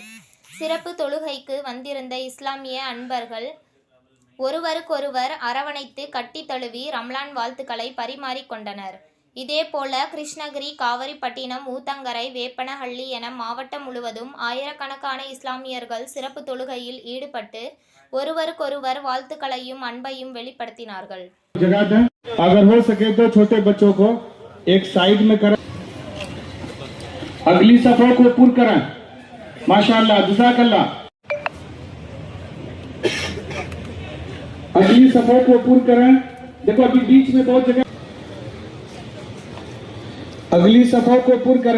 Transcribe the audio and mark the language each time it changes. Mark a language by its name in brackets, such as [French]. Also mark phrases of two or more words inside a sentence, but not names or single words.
[Tamil] சிறப்பு தொழுகைக்கு வந்திருந்த இஸ்லாமிய அன்பர்கள் ஒருவருக்கொருவர் அரவணைத்து கட்டி தழுவி ரம்லான் வாழ்த்துக்களை பரிமாறிக்கொண்டனர். இதேபோல கிருஷ்ணகிரி, காவிரிப்பட்டினம், ஊத்தங்கரை, வேப்பனஹள்ளி என மாவட்டம் முழுவதும் ஆயிரக்கணக்கான இஸ்லாமியர்கள் சிறப்பு தொழுகையில் ஈடுபட்டு ஒருவருக்கொருவர் வாழ்த்துக்களையும் அன்பையும் வெளிப்படுத்தினார்கள். [Hindi] अगर हो सके तो छोटे बच्चों को एक साइड में करें, अगली सफों को पूर्ण करें. [Arabic] ما شاء الله، جزاك الله. [Hindi] अगली सफों को पूर्ण करें. देखो अभी बीच में बहुत जगह, अगली सफों को पूर्ण करें.